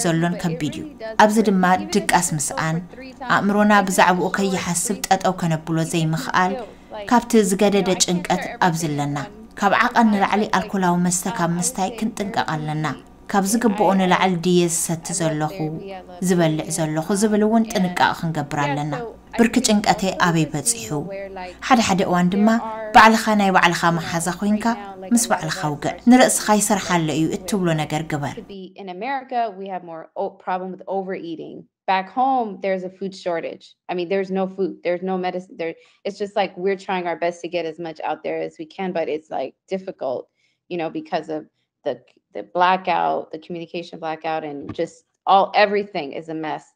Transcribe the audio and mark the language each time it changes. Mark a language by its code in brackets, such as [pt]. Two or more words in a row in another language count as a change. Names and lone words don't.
[ti] ዘሎን ከቢድ እዩ ኣብዚ ድማ ድቃስ ምስኣን ኣእምሮና ብዛዕባኡ ከይሓስብ ጠጠው ከነብሎ ዘይምኽኣል ካብቲ ዝገደደ ጭንቀት ኣብዝለና ካብ ዓቐን ንላዕሊ ኣልኮላዊ መስተ ካብ ምስታይ ክንጥንቀቕ ኣለና ካብ ዝግብኦ ንላዕሊ ድየ ዝሰቲ ዘለኹ ዝበልዕ ዘለኹ ዝብል እውን ጥንቃቕ ክንገብር ኣለና ብርኪ ጭንቀተይ ኣበይ በፂሑ ሓደ ሓደ እዋን ድማ ባዕልኻ ናይ ባዕልኻ መሓዛ ኮይንካ ምስ ባዕልኻ ውግዕ ንርእስኻ ይሰርሓለ እዩ እትብሎ ነገር ግበር [en] In America we have more problem with overeating. Back home there's a food shortage. I mean there's no food, there's no medicine there. It's just like we're trying our best to get as much out there as we can, but it's like difficult, because of the blackout, the communication blackout, and just everything is a mess.